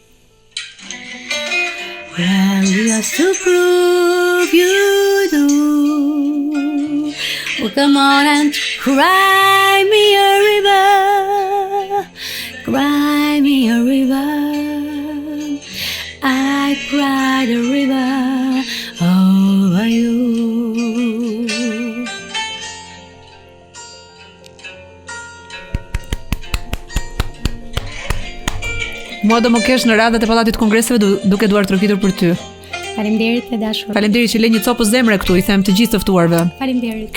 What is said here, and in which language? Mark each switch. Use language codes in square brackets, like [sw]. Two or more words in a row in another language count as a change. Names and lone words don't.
[en] Well, just to prove you do. Well, come on and cry me a river. Cry me a river. I cried a river over you. [sq] Mua do më kesh në radhët e pallatit kongreseve duke duar trokitur për ty. Faleminderit e dashur. Faleminderit që le një copë zemre këtu, i them të gjithë të ftuarve.